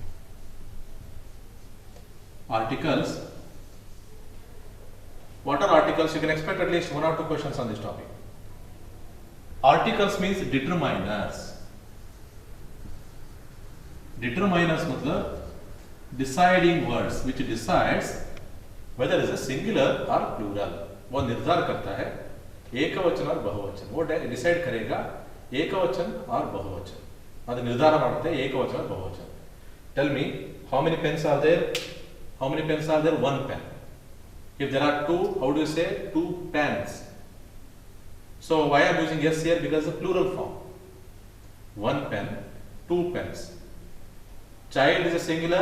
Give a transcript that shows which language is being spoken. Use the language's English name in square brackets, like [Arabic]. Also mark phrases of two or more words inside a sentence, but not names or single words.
[English] Articles. What are articles? You can expect at least 1 or 2 questions on this topic. Articles means determiners. Determiners मतलब deciding words which decides whether it is a singular or plural. [Hindi] वो निर्धार करता है एकवचन और बहुवचन. वो डिसाइड करेगा एकवचन और बहुवचन. [Kannada] ಅದು ನಿರ್ಧಾರ ಮಾಡುತ್ತೆ ಏಕವಚನ ಬಹುವಚನ. [English] Tell me, how many pens are there? How many pens are there? 1 pen. If there are 2, how do you say 2 pens? So why I am using yes here? Because the plural form. 1 pen, 2 pens. Child is a singular.